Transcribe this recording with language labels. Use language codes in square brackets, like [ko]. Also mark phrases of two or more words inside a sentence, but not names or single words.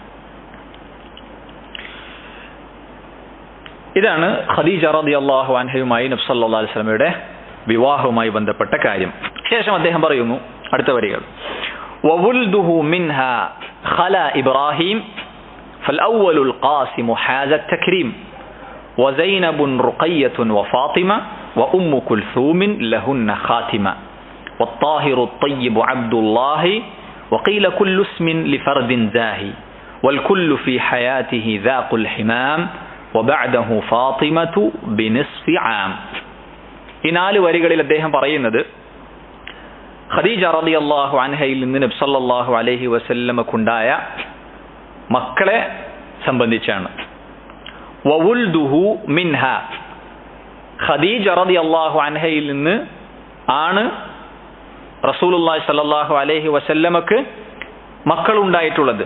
[ml] ഇതാണ് ഖദീജ [ar] رضي الله عنها [ml] നബി [ar] صلى الله عليه وسلم [ml] വിവാഹവുമായി ബന്ധപ്പെട്ട കാര്യം. ശേഷം അദ്ദേഹം പറയുന്നു അടുത്ത വരികൾ, [ar] وولده منها خلا إبراهيم فالأول القاسم حاز التكريم وزينب رقية وفاطمة وأم كلثوم لهن خاتمة والطاهر الطيب عبد الله وقيل كل اسم لفرد زاهي والكل في حياته ذاق الحمام وبعده فاطمة بنصف عام. [ml] ഈ 4 വരികളിൽ അദ്ദേഹം പറയുന്നത് ഖദീജ [ar] رضي الله عنها [ml] നിന്ന് നബി [ar] صلى الله عليه وسلم [ml] മക്കളെ സംബന്ധിച്ചാണ്. [ar] وولده منها, [ml] ഖദീജ [ar] رضي الله عنها [ml] നിന്ന് ആണ് [ar] رسول الله صلى الله عليه وسلم [ml] മക്കൾ ഉണ്ടായിട്ടുള്ളത്.